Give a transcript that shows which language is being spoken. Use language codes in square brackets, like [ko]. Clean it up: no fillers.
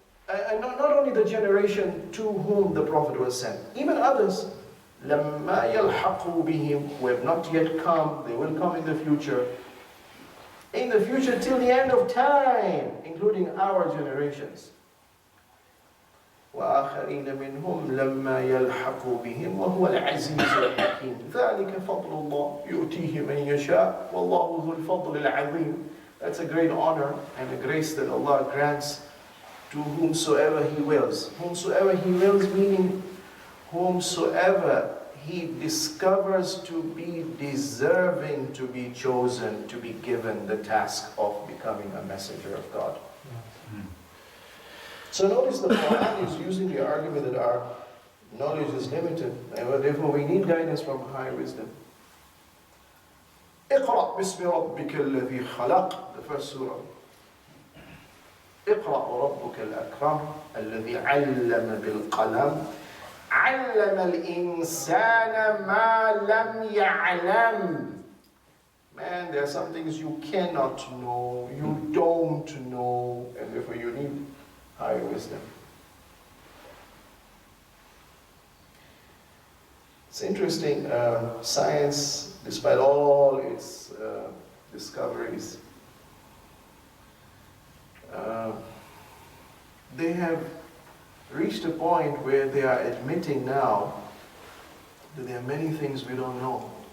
[en] And not only the generation to whom the Prophet was sent, even others, [ar] لَمَّا يَلْحَقُوا بِهِمْ, [en] who have not yet come, they will come in the future. In the future till the end of time, including our generations. [ar] وآخرين منهم لما يلحقوا بهم وهو العزيز الحكيم ذلك فضل الله يؤتيه من يشاء والله ذو الفضل العظيم. [en] That's a great honor and a grace that Allah grants to whomsoever He wills. Whomsoever He wills, meaning whomsoever He discovers to be deserving to be chosen, to be given the task of becoming a messenger of God. So notice the Quran is using the argument that our knowledge is limited, and therefore we need guidance from high wisdom. [ar] اقرأ باسم ربك الذي خلق, [en] the first surah. [ar] اقرأ وربك الأكرم الذي علم بالقلم علم الإنسان ما لم يعلم. [en] Man, there are some things you cannot know, you don't know, and therefore you need high wisdom. It's interesting, science, despite all its discoveries, they have reached a point where they are admitting now that there are many things we don't know.